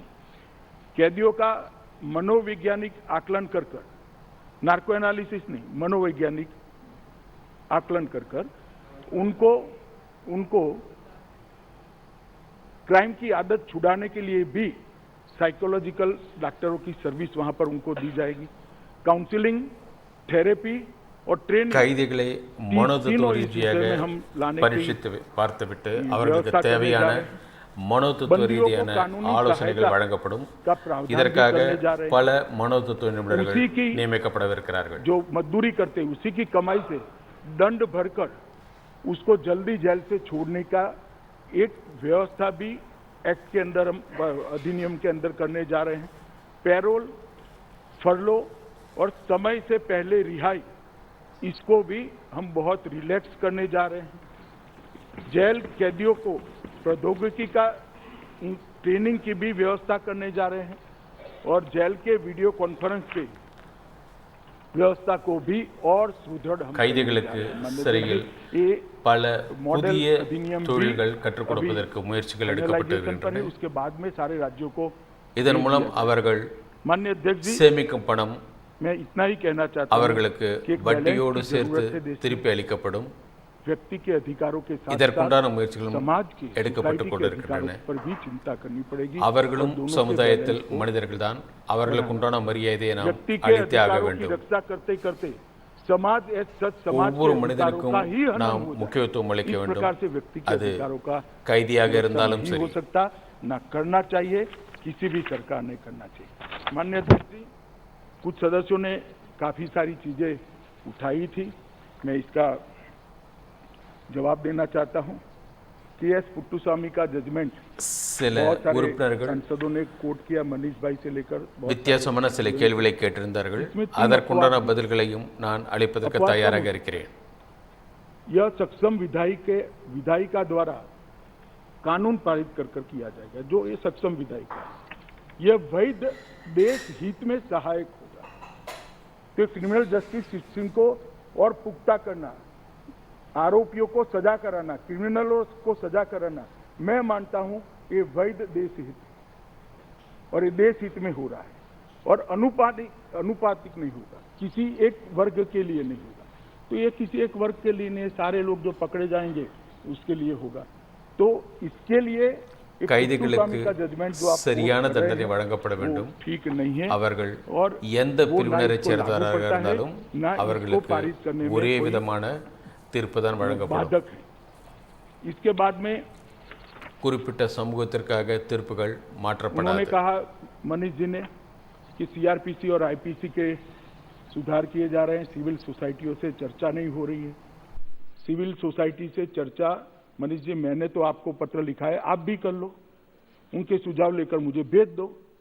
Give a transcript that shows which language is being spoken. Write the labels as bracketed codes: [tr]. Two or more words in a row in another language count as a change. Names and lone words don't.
[hi] कैदियों का मनोवैज्ञानिक आकलन कर [en] narco analysis [hi] नहीं, मनोवैज्ञानिक आकलन कर उनको क्राइम की आदत छुड़ाने के लिए भी साइकोलॉजिकल डॉक्टरों की सर्विस वहां पर उनको दी जाएगी। [en] counselling, therapy [hi] और ट्रेनिंग [ta] கைதிகளை மனோதத்துவ ரீதியாக பரிசீலித்து பார்த்துவிட்டு அவர்களுக்கு தேவையான மனோதத்துவ ரீதியான ஆலோசனைகள் வழங்கப்படும்। இதற்காக பல மனோதத்துவ நிபுணர்கள் நியமிக்கப்படவிருக்கிறார்கள்। [hi] जो मजदूरी करते हैं उसी की कमाई से दंड भरकर उसको जल्दी जेल से छोड़ने का एक व्यवस्था भी एक्ट के अंदर, हम अधिनियम के अंदर करने जा रहे हैं। [en] parole, furlough [hi] और समय से पहले रिहाई, इसको भी हम बहुत रिलैक्स करने जा रहे हैं। जेल कैदियों को प्रौद्योगिकी का ट्रेनिंग की भी व्यवस्था करने जा रहे हैं और जेल के [en] video conference [hi] के व्यवस्था को भी और सुदृढ़ [ta] கைதிகளுக்கு சிறையில் பல புதிய தொழில்கள் கற்றுக் கொடுப்பதற்கு முயற்சிகள் எடுக்கப்பட்டு வருகின்றன। [hi] उसके बाद में सारे राज्यों को [ta] இதன் மூலம் அவர்கள் [hi] माननीय अध्यक्ष जी, [ta] சேமிக்கும் பணம் [hi] मैं इतना ही कहना चाहता हूं [ta] அவர்களுக்கு வட்டியோடு சேர்த்து திருப்பி அளிக்கப்படும்। [hi] व्यक्ति के अधिकारों के साथ [ta] இதற்குண்டான முயற்சிகளும் [hi] समाज के [ta] எடுக்கப்பட்டுக் கொண்டிருக்கின்றன। [hi] पर भी चिंता करनी पड़ेगी। [ta] அவர்களும் சமுதாயத்தில் மனிதர்கள்தான், அவர்களுக்குண்டான மரியாதையை நாம் அளித்தே ஆக வேண்டும்। [hi] रक्षा करते करते समाज [ta] ஒவ்வொரு மனிதனுக்கும் நாம் முக்கியத்துவம் அளிக்க வேண்டும்। அது கைதியாக இருந்தாலும் சரி। [hi] हो सकता ना करना चाहिए, किसी भी सरकार ने करना चाहिए। माननीय अध्यक्ष जी, कुछ सदस्यों ने काफी सारी चीजें उठाई थी, मैं इसका जवाब देना चाहता हूं। के.एस. पुट्टुस्वामी का जजमेंट [ta] சில உறுப்பினர்கள் [hi] सांसदों ने कोट किया, मनीष भाई से लेकर [ta] வித்தியாசமான சில கேள்விகளை கேட்டிருந்தார்கள்। அதற்குண்டான பதில்களையும் நான் அளிப்பதற்கு தயாராக இருக்கிறேன்। [hi] यह सक्षम विधायिका द्वारा कानून पारित कर किया जाएगा। जो ये सक्षम विधायिका, यह वैध देश हित में सहायक होगा। तो [en] criminal justice system [hi] को और पुख्ता करना, आरोपियों को सजा कराना, क्रिमिनलों को सजा कराना, मैं मानता हूं ये वैध देश हित। और ये देश हित में हो रहा है और अनुपातिक नहीं होगा, किसी एक वर्ग के लिए नहीं होगा। तो ये किसी एक वर्ग के लिए नहीं, सारे लोग जो पकड़े जाएंगे उसके लिए होगा। तो इसके लिए [ta] கைதிகளுக்கு சரியான தண்டனை வழங்கப்பட வேண்டும். அவர்கள் எந்த பிரிவினரைச் சேர்ந்தவராக இருந்தாலும் அவர்களுக்கு ஒரே விதமான தீர்ப்பு தான் வழங்கப்படும். [hi] इसके बाद में [ta] குறிப்பிட்ட சமூகத்திற்காக தீர்ப்புகள் மாற்றப்படாது. [hi] उन्होंने कहा मनीष जी ने कि सीआरपीसी और आईपीसी के सुधार किए जा रहे हैं, [en] civil societies [hi] से चर्चा नहीं हो रही है। [en] civil society [hi] से चर्चा मनीष जी, मैंने तो आपको पत्र लिखा है, आप भी कर लो, उनके सुझाव लेकर मुझे भेज दो।